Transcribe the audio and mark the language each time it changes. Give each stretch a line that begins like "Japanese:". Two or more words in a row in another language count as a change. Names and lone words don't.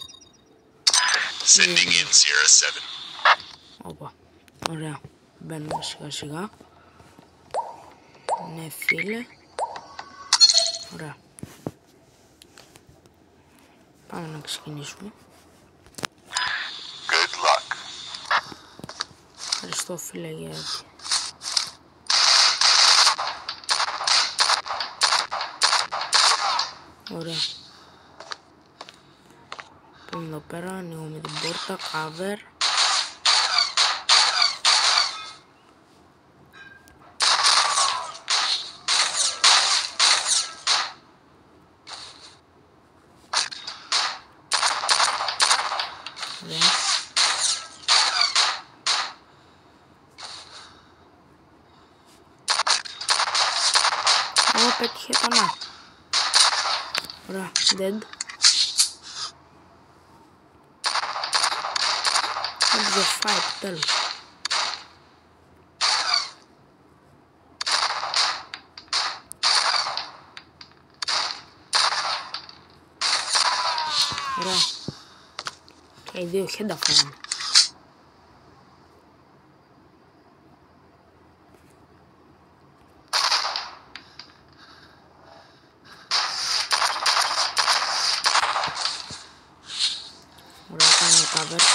Greek: Όπα, ωραία. Μπαίνουμε σιγά σιγά. Ναι φίλε. Ωραία. Πάμε να ξεκινήσουμε.
English: Good luck.
Greek: Ευχαριστώ φίλε για... Ωραία. Πάμε εδώ πέρα, ανοίγουμε την πόρτα, cover. Ωραία. Πέτυχε το να. Ωραία,
English: dead. End the fight,
Greek: τέλος. Ωραία. Και οι δύο χέντα φάγανε. Ωραία, κάνουμε cover.